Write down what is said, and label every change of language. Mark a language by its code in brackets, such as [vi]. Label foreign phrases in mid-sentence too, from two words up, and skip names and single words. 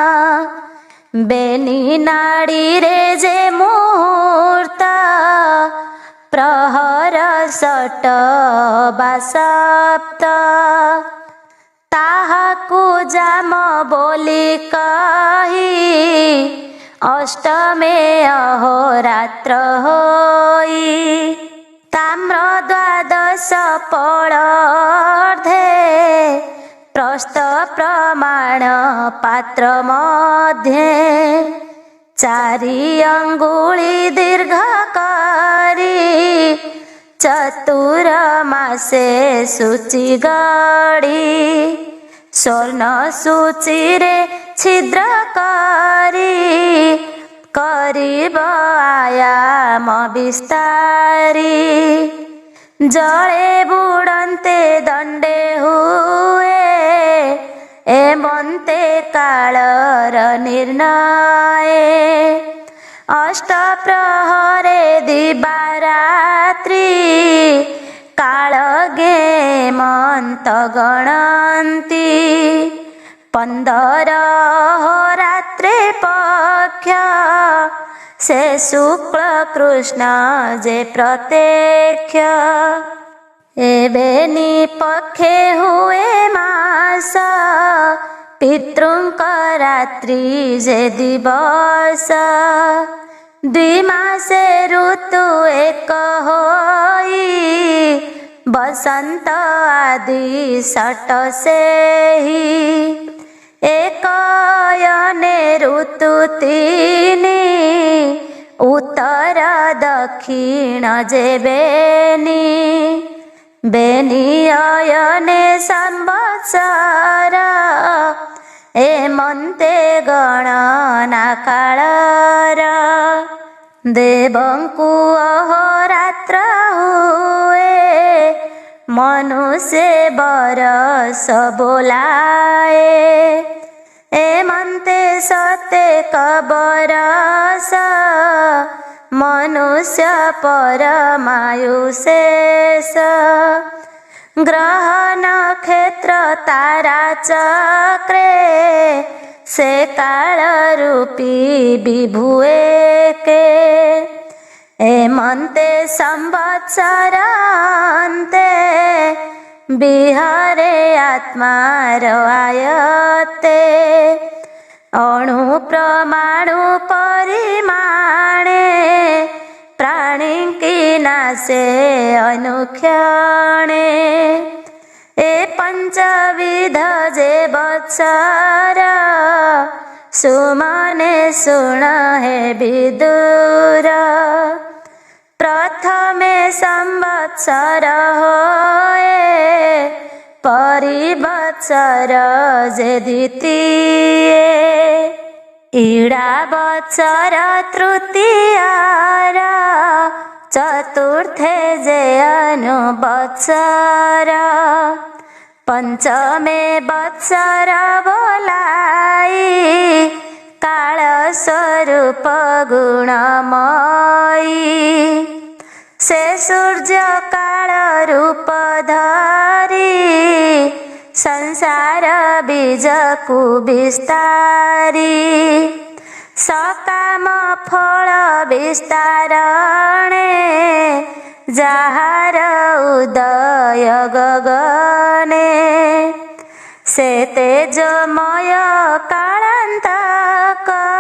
[or] ବେନି ନାଡ଼ି ରେ ଯେ ମୁହୂର୍ତ୍ତ ପ୍ରହର ସଟ ବା ସପ୍ତ ତାହାକୁ ଯାମ ବୋଲି କହି ଅଷ୍ଟମେ ଅହୋରାତ୍ର ହୋଇ ତାମ୍ର 12 ପଲର୍ଧେ ପ୍ରସ୍ଥ ପ୍ରମାଣ ପାତ୍ର ମଧ୍ୟେ 4 ଅଙ୍ଗୁଳି ଦୀର୍ଘ କରି ଚତୁର ମାସେ ସୂଚି ଗଢ଼ି ସ୍ୱର୍ଣ୍ଣ ସୂଚି ରେ ଛିଦ୍ର କରି କରିବ ଆୟାମ ବିସ୍ତାରି ଜଳେ ବୁଡ଼ନ୍ତେ ଦଣ୍ଡେ ହୁଏ ଏମନ୍ତେ କାଳର ନିର୍ଣ୍ଣୟ ଅଷ୍ଟ ପ୍ରହରେ ଦିବାରାତ୍ରି କାଳ ଗେମନ୍ତ ଗଣନ୍ତି 15 ରାତ୍ରେ ପକ୍ଷ ସେ ଶୁକ୍ଳ କୃଷ୍ଣ ଯେ ପ୍ରତ୍ୟକ୍ଷ ଏବେନି ପକ୍ଷେ ହୁଏ ମାସ ପିତୃଙ୍କ ରାତ୍ରି ଯେ ଦିବସ 2 ମାସେ ଋତୁ ଏକ ହୋଇ ବସନ୍ତ ଆଦି ସଟ ସେହି ଏକ ଯନେ ଋତୁ 3 ଉତ୍ତର ଦକ୍ଷିଣ ଯେ ବେନି ବେନି ଅୟନେ ସମ୍ବତ୍ସର ଏମନ୍ତେ ଗଣନା କାଳର ଦେବଙ୍କୁ ଅହୋରାତ୍ର ହୁଏ ମନୁଷ୍ୟ ବରସ ବୋଲାଏ ଏମନ୍ତେ ସତେ କବରସ ମନୁଷ୍ୟ ପରମାୟୁଶେଷ ଗ୍ରହ ନକ୍ଷତ୍ର ତାରା ଚକ୍ରେ ସେ କାଳ ରୂପୀ ବିଭୁଏ କେ ଏମନ୍ତେ ସମ୍ବତ୍ସର ଅନ୍ତେ ବିହରେ ଆତ୍ମାର ଆୟତେ ଅଣୁ ପ୍ରମାଣୁ ପରିମାଣେ ପ୍ରାଣୀ କି ନାଶେ ଅନୁକ୍ଷଣେ ଏ ପଞ୍ଚବିଧ ଯେ ବତ୍ସର ସୁମନେ ସୁଣ ହେ ବିଦୁର ପ୍ରଥମେ ସମ୍ବତ୍ସର ହୋଏ ପରିବତ୍ସର ଯେ ଦ୍ୱିତୀୟ ଈଡ଼ା ବତ୍ସର ତୃତୀୟାର ଚତୁର୍ଥେ ଯେ ଅନୁବତ୍ସର ପଞ୍ଚମେ ବତ୍ସର ବୋଲାଇ କାଳ ସ୍ୱରୂପ ଗୁଣମୟୀ ସେ ସୂର୍ଯ୍ୟ କାଳ ରୂପ ଧରି ସଂସାର ବୀଜ କୋ ବିସ୍ତାରି ସକାମ ଫଳ ବିସ୍ତାରଣେ ଯାହାର ଉଦୟ ଗଗନେ ସେ ତେଜମୟ କାଳାନ୍ତକ